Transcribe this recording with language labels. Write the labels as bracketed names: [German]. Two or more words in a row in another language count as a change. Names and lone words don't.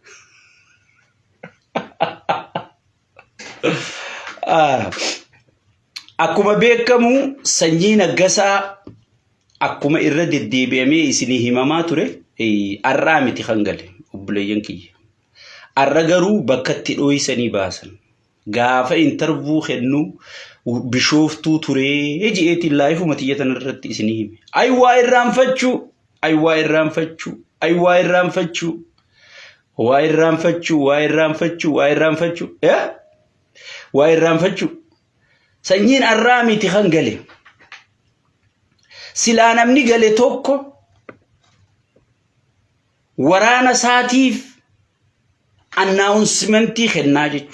[Oromo] Akkuma beekamu sanyii Naggasaa akkuma irra deddeebi'amee isinii himamaa ture arraa miti kan gale obboleeyyan kiyya. Arra garuu bakka itti dhooysanii baasan. Gaafa intervuu kennu bishooftuu turee ji'eetiin laayifuma tiyyatan irratti isinii hime. Ay waa irraanfachuu, ay waa irraanfachuu, ay waa irraanfachuu, waa irraanfachuu, waa irraanfachuu, waa irraanfachuu, waa irraanfachuu. Sanyiin arraa miti kan gale. Silaa namni gale tokko waraana saatiif annaawunsimentii kennaa jechuudha.